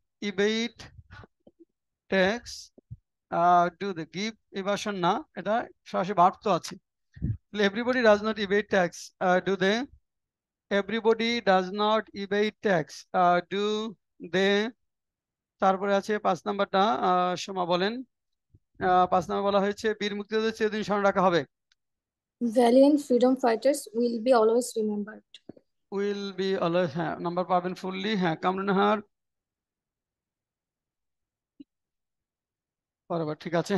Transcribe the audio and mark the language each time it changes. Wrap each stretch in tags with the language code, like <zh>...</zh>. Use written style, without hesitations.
<en>evade tax, do they,</en> <bn>give ইভাশন না, এটা সরাসরি ভার্ব তো আছে।</bn> <en>Everybody does not evade tax, do they? Everybody does not evade tax, do they?</en> <bn>তারপরে আছে 5 নাম্বারটা, সোমা বলেন। 5 নাম্বার বলা হয়েছে বীর মুক্তিযোদ্ধাদের চিরদিন স্মরণ রাখা হবে।</bn> <en>Valiant freedom fighters will be always remembered. Will be always,</en> <bn>হ্যাঁ নাম্বার পাবেন ফুললি। হ্যাঁ, কামরুনাহার বরাবর ঠিক আছে।</bn>